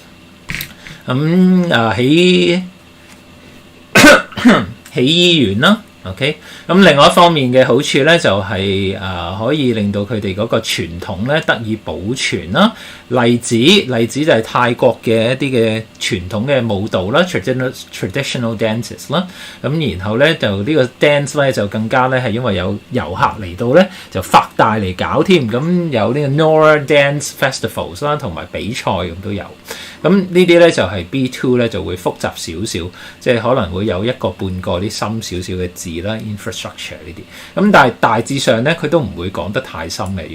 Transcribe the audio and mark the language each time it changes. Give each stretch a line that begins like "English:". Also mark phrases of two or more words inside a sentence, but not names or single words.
Cantonese: 咁起醫院啦， OK， 咁另外一方面嘅好處咧，就係可以令到佢哋嗰個傳統咧得以保存啦。例子就係泰國嘅一啲嘅傳統嘅舞蹈啦 ，
English: traditional dances
Cantonese: 啦。咁然後咧就呢個 dance 咧就更加咧係因為有遊客嚟到咧就發大嚟搞添。咁有呢個 Nora Dance Festivals 啦，同埋比賽咁都有。咁呢啲咧就係 B2 咧就會複雜少少，即係可能會有一個半個啲深少少嘅字啦 ，infrastructure 呢啲。咁但係大致上咧佢都唔會講得太深嘅。